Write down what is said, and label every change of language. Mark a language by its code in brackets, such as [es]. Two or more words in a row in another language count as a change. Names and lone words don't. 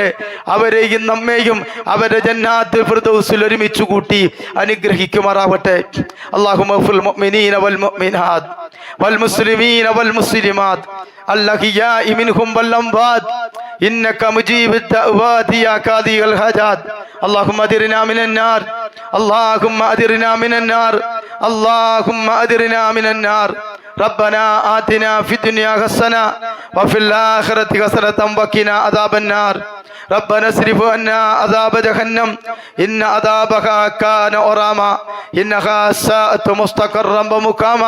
[ml] അവരെയും നമ്മെയും അവരുടെ ജന്നാത്തുൽ ഫിർദൗസിൽ ഒരുമിച്ച് കൂട്ടി അനുഗ്രഹിക്കുമാറാവട്ടെ. [ar] اللهم اغفر المؤمنين والمؤمنات والمسلمين والمسلمات الأحياء منهم والأموات إنك مجيب الدعوات يا قاضي الحاجات. اللهم أدرنا من النار اللهم أدرنا من النار اللهم أدرنا من النار. ربنا آتنا في الدنيا حسنة وفي الآخرة حسنة وقنا عذاب النار. ربنا اصرف عنا عذاب جهنم إن عذابها كان غراما إنها ساءت مستقرا ومقاما.